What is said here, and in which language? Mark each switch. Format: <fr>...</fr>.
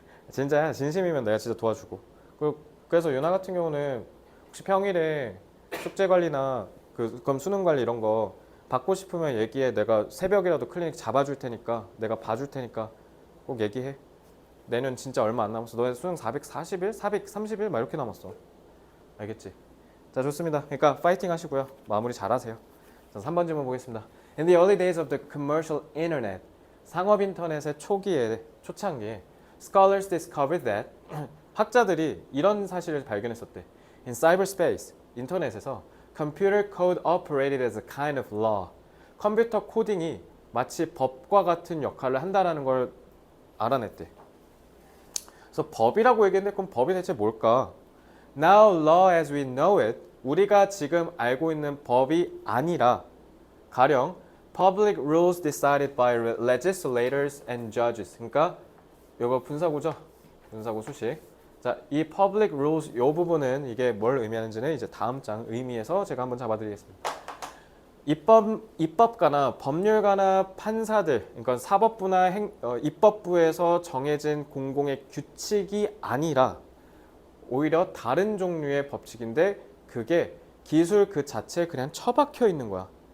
<ko>진짜야. 진심이면 내가 진짜 도와주고. 그래서 유나 같은 경우는 혹시 평일에 숙제 관리나 그럼 수능 관리 이런 거 받고 싶으면 얘기해. 내가 새벽이라도 클리닉 잡아줄 테니까, 내가 봐줄 테니까 꼭 얘기해. 내년 진짜 얼마 안 남았어. 너네 수능 440일? 430일? 막 이렇게 남았어. 알겠지? 자, 좋습니다. 그러니까 파이팅 하시고요. 마무리 잘하세요. 자, 3번 질문 보겠습니다.</ko> <en>In the early days of the commercial internet,</en> <ko>상업 인터넷의 초창기에</ko> <en>scholars discovered that</en> <ko>학자들이 이런 사실을 발견했었대.</ko> <en>In cyberspace,</en> <ko>인터넷에서</ko> <en>computer code operated as a kind of law.</en> <ko>컴퓨터 코딩이 마치 법과 같은 역할을 한다는 걸 알아냈대. 그래서 법이라고 얘기했는데 그럼 법이 대체 뭘까?</ko> <en>Now law as we know it,</en> <ko>우리가 지금 알고 있는 법이 아니라 가령</ko> <en>public rules decided by legislators and judges.</en> <ko>그러니까 이거 분사구죠? 분사구 수식. 자, 이 public rules 이 부분은 이게 뭘 의미하는지는 이제 다음 장 의미에서 제가 한번 잡아드리겠습니다. 입법가나 법률가나 판사들, 그러니까 사법부나 입법부에서 정해진 공공의 규칙이 아니라 오히려 다른 종류의 법칙인데 그게 기술 그 자체에 그냥 처박혀 있는 거야.</ko>